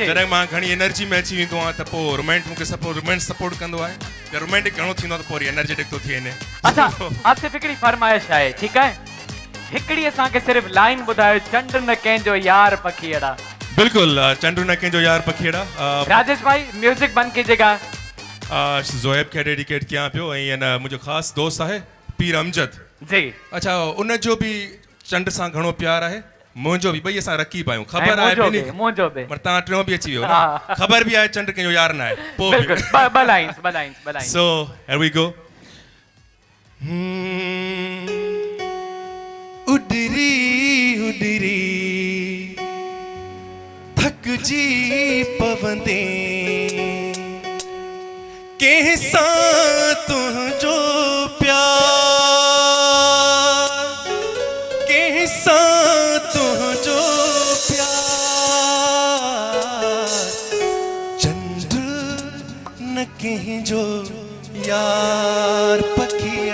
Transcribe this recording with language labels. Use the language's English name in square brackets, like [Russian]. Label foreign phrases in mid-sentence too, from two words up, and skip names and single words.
[Sindhi] जॾहिं मां घणी एनर्जी में अची वेंदो आहियां त पोइ रोमांस सपोर्ट कंदो आहे या रोमांटिक घणो थींदो आहे त पोइ वरी एनर्जेटिक थो थी वञे अच्छा आसिफ हिकिड़ी फरमाइश आहे ठीकु आहे हिकिड़ी असांखे सिर्फ़ु लाइन ॿुधायो चंड न कंहिंजो यार पखीअड़ा बिल्कुलु चंडू न कंहिंजो यार पखीअड़ा [Hindi] राजेश भाई म्यूजिक बंद कीजिएगा [Sindhi] ज़ोएब खे डेडिकेट कयां पियो ऐं न मुंहिंजो ख़ासि दोस्त आहे पीर अमजद जी अच्छा उनजो बि चंड सां घणो प्यार आहे मुंहिंजो बि ॿई असां रखी पायूं ख़बर आहे ॿिन्ही खे। मुंहिंजो बि पर तव्हां टियों बि अची वियो हा। न ख़बर बि आहे चंड कंहिंजो यार न आहे पोइ बिल्कुलु ॿ लाइन्स [English] So, here we go. [Sindhi] उडरी उडरी थक जी पवंदे कैसा तुझो प्यार कैसा तुझो प्यार चंद्र न कंहिंजो यार पखी